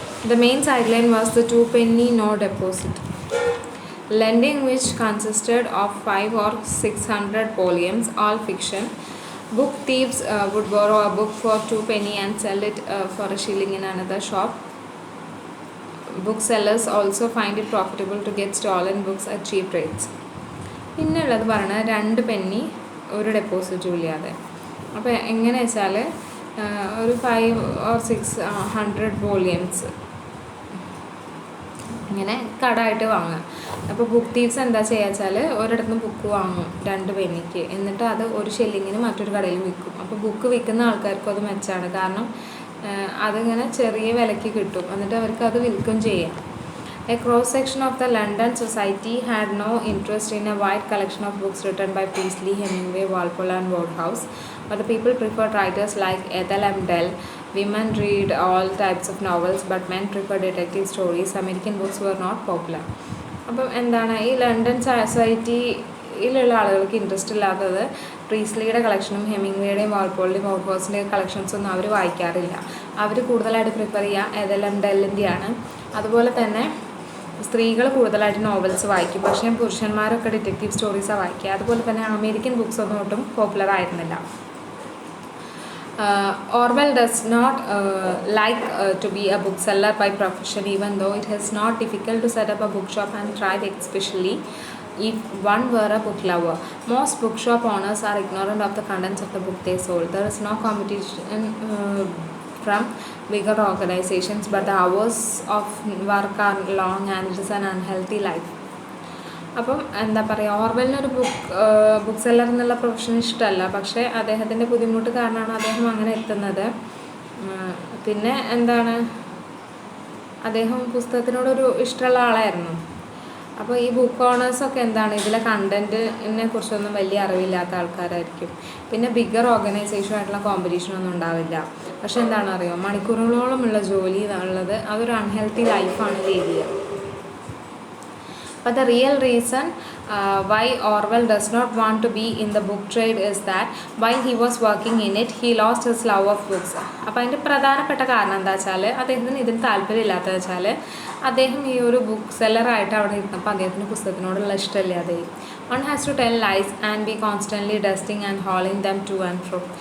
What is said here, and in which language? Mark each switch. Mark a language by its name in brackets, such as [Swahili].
[English] The main sideline was the two-penny no deposit lending, which consisted of 500 or 600 volumes, all fiction. Book thieves would borrow a book for 2 penny and sell it for a shilling in another shop. Booksellers also find it profitable to get stolen books at cheap rates. [Malayalam] പിന്നെയുള്ളത് പറഞ്ഞാൽ 2 penny ഒരു ഡെപ്പോസിറ്റും ഇല്ലാതെ. അപ്പോൾ എങ്ങനെ വെച്ചാൽ ഒരു 500 or 600 volumes ഇങ്ങനെ കടമായിട്ട് വാങ്ങുക. അപ്പോൾ ബുക്ക് തീവ്സ് എന്താ ചെയ്യുക വെച്ചാൽ ഒരിടത്ത് നിന്ന് ബുക്ക് വാങ്ങും 2 pennyക്ക്, എന്നിട്ട് അത് 1 shillingന് മറ്റൊരു കടയിൽ വിൽക്കും. അപ്പോൾ ബുക്ക് വിൽക്കുന്ന ആൾക്കാർക്കും അത് മെച്ചമാണ്, കാരണം അതിങ്ങനെ ചെറിയ വിലയ്ക്ക് കിട്ടും, എന്നിട്ട് അവർക്ക് അത് വിൽക്കുകയും ചെയ്യാം. [English] A cross-section of the London society had no interest in a wide collection of books written by Priestley, Hemingway, Walpole and Wodehouse, but the people preferred writers like Ethel M. Dell. Women read all types of novels, but men preferred detective stories. American books were not popular. [Malayalam] അപ്പം എന്താണ് ഈ London സൊസൈറ്റിയിലുള്ള ആളുകൾക്ക് interest ഇല്ലാത്തത് പ്രീസ്ലിയുടെ കളക്ഷനും ഹെമിംഗ്വേയുടെയും വാൾപോളിൻ്റെയും വോഡ്ഹൗസിൻ്റെയും കളക്ഷൻസൊന്നും അവർ വായിക്കാറില്ല. അവർ കൂടുതലായിട്ട് prefer ചെയ്യുക എഥൽ M ഡെല്ലിൻ്റെയാണ്. അതുപോലെ തന്നെ സ്ത്രീകൾ കൂടുതലായിട്ട് നോവൽസ് വായിക്കും, പക്ഷേ പുരുഷന്മാരൊക്കെ ഡിറ്റക്റ്റീവ് സ്റ്റോറീസാണ് വായിക്കുക. അതുപോലെ തന്നെ അമേരിക്കൻ ബുക്സ് ഒന്നും ഒട്ടും പോപ്പുലർ ആയിരുന്നില്ല. [English] Orwell does not like to be a bookseller by profession, even though it is not difficult to set up a bookshop and thrive, especially if one were a book lover. Most bookshop owners are ignorant of the contents of the book they sold. There is no competition from bigger organizations, but the hours of work are long and it is an unhealthy life. [Malayalam] അപ്പം എന്താ പറയുക, ഓർവെലിനൊരു book seller എന്നുള്ള profession ഇഷ്ടമല്ല, പക്ഷേ അദ്ദേഹത്തിൻ്റെ ബുദ്ധിമുട്ട് കാരണമാണ് അദ്ദേഹം അങ്ങനെ എത്തുന്നത്. പിന്നെ എന്താണ്, അദ്ദേഹം പുസ്തകത്തിനോടൊരു ഇഷ്ടമുള്ള ആളായിരുന്നു. അപ്പോൾ ഈ ബുക്ക് ഓണേഴ്സൊക്കെ എന്താണ് ഇതിലെ കണ്ടൻറ്റിനെ കുറിച്ചൊന്നും വലിയ അറിവില്ലാത്ത ആൾക്കാരായിരിക്കും. പിന്നെ ബിഗർ ഓർഗനൈസേഷനായിട്ടുള്ള കോമ്പറ്റീഷനൊന്നും ഉണ്ടാവില്ല. പക്ഷെ എന്താണെന്ന് അറിയോ, മണിക്കൂറുകളോളമുള്ള ജോലി എന്നുള്ളത് അതൊരു അൺഹെൽത്തി ലൈഫാണ് ലീഡ് ചെയ്യുക. [English] But the real reason why Orwell does not want to be in the book trade is that while he was working in it, he lost his love of books. [Malayalam] അപ്പോൾ അതിൻ്റെ പ്രധാനപ്പെട്ട കാരണം എന്താ വെച്ചാൽ അദ്ദേഹത്തിന് ഇതിന് താല്പര്യമില്ലാത്തത് വെച്ചാൽ അദ്ദേഹം ഈ ഒരു ബുക്ക് സെല്ലറായിട്ട് അവിടെ ഇരുന്നപ്പോൾ അദ്ദേഹത്തിന് പുസ്തകത്തിനോടുള്ള ഇഷ്ടമില്ലാതെ. [English] One has to tell lies and be constantly dusting and hauling them to and fro.